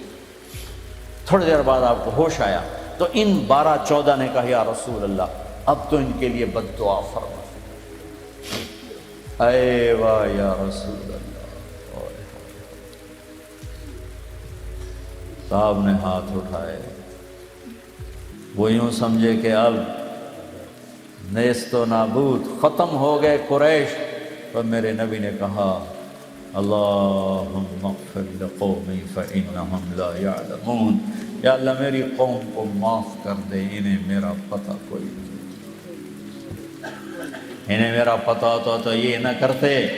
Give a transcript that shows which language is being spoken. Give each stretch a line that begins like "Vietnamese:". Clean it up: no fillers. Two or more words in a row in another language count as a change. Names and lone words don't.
Urdu: تھوڑی دیر بعد آپ کو ہوش آیا تو ان 12-14 نے کہا
Arabic: یا رسول اللہ
Urdu: اب تو ان کے لیے بد دعا فرما۔ اے واہ
Arabic: یا رسول اللہ،
Urdu: صاحب نے ہاتھ اٹھائے، وہ یوں سمجھے کہ اب نیست و نابود، ختم ہو گئے قریش، تو میرے نبی نے کہا
Arabic: اللہم اغفر لقومی فإنہم لا یعلمون،
Urdu: یا اللہ میری قوم کو معاف کر دے، انہیں میرا پتہ کوئی نہیں، انہیں میرا پتہ ہوتا تو یہ نہ کرتے۔